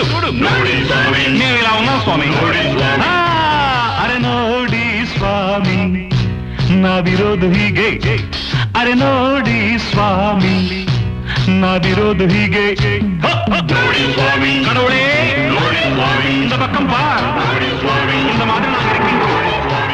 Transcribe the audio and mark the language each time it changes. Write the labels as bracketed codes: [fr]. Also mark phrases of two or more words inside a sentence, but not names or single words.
[kn] ನೋಡಿ ಸ್ವಾಮಿ. ನೀವು ಇಲ್ಲ ఉన్నావు ಸ್ವಾಮಿ. ನೋಡಿ ಸ್ವಾಮಿ. ಅರೆ ನೋಡಿ ಸ್ವಾಮಿ ನಾವಿರೋದು ಹೀಗೆ. ಅರೆ ನೋಡಿ ಸ್ವಾಮಿ ನಾವಿರೋದು ಹೀಗೆ. ನೋಡಿ ಸ್ವಾಮಿ. [ta] கடவுளே [kn] ನೋಡಿ ಸ್ವಾಮಿ. [ta] இந்த பக்கம் பார். [kn] ನೋಡಿ ಸ್ವಾಮಿ. [ta] இந்த மாதிரி நான் இருக்கேன்.